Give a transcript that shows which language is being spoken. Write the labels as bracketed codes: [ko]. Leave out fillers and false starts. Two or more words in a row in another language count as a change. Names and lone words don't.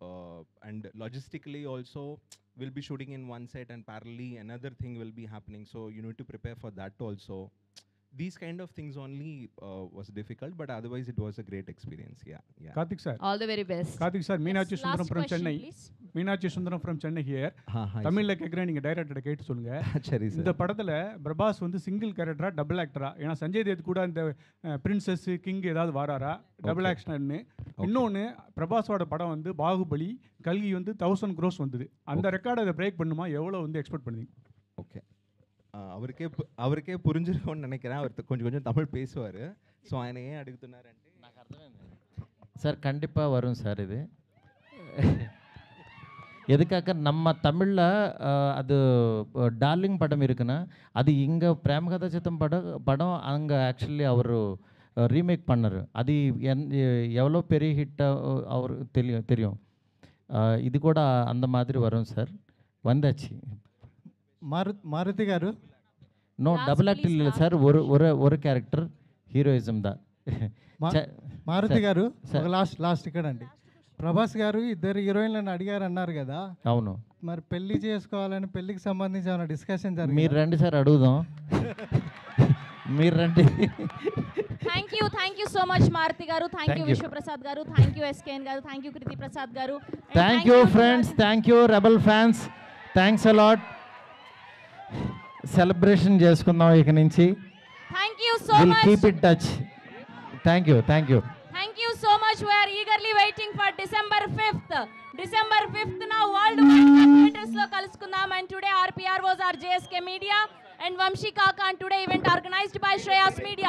[en] and logistically also we'll be shooting in one set and parallelly another thing will be happening, so you need to prepare for that also. These kind of things only was difficult, but otherwise it was a great experience. Yeah. Karthik sir. All the very best. Karthik sir, Meenakshi Yes, Sundaram last from question, Chennai. please. Meenakshi Sundaram from Chennai here. hi, [ta] தமிழ்ல கேக்குறேன், நீங்க டைரக்டரை கேட்டு சொல்லுங்க. சரி சார். இந்த படத்துல பிரபாஸ் வந்து சிங்கிள் கேரக்டரா டபுள் ஆக்டரா? ஏன்னா சஞ்சய் தேத் கூட இந்த பிரின்சஸ் கிங் ஏதாவது வராரா டபுள் ஆக்ஷன்னு? இன்னொன்னு, பிரபாஸோட படம் வந்து பாகுபலி, கல்கி வந்து 1000 crores வந்தது. அந்த ரெக்கார்டை அதை பிரேக் பண்ணுமா? எவ்வளவு வந்து எக்ஸ்பெக்ட் பண்ணுவீங்க? ஓகே, அவருக்கே புரிஞ்சிருக்கும்னு நினைக்கிறேன். அவர் கொஞ்சம் தமிழ் பேசுவார். ஸோ ఆయన ஏன் అడుగుతున్నారంటే [te] నాకు అర్థమైంది సార్. [ta] கண்டிப்பாக வரும் சார். இது எதுக்காக நம்ம தமிழில் அது டார்லிங் படம் இருக்குன்னா, அது இங்கே பிரேமகதா சித்தம் படம் அங்கே ஆக்சுவலி அவர் ரீமேக் பண்ணார். அது எவ்வளோ பெரிய ஹிட்டாக அவர் தெரியும். இது கூட அந்த மாதிரி வரும் சார். வந்தாச்சு. [te] మారుతి గారు, [en] no double act [te] లేదు సార్. ஒரு క్యారెక్టర్ హీరోయిజం దా. మారుతి గారు, ఒక లాస్ట్ ఇక్కడ అండి. ప్రభాస్ గారు ఇద్దరు హీరోయిన్లను అడిగారు అన్నారు కదా. అవును. మరి పెళ్లి చేసుకోవాలని, పెళ్లికి సంబంధించి ఏమైనా డిస్కషన్ జరిగింది? మీరు రండి సార్, అడుగుదాం. మీరు రండి. [en] thank you so much మారుతి గారు. thank you విశ్వప్రసాద్ గారు. thank you ఎస్కేఎన్ గారు. thank you కృతి ప్రసాద్ గారు. thank you friends. thank you rebel fans. thanks a lot. [te] సెలబ్రేషన్ చేసుకుందాం ఇక నుంచి. [en] thank you so విల్ మచ్. keep it touch. thank you. thank you so much. We are eagerly waiting for December 5th. December 5th na world wide theaters [te] లో కలుసుకుందాం. [en] And today our PROs are JSK Media and Vamshi Kaka, and today event organized by Shreyas Media.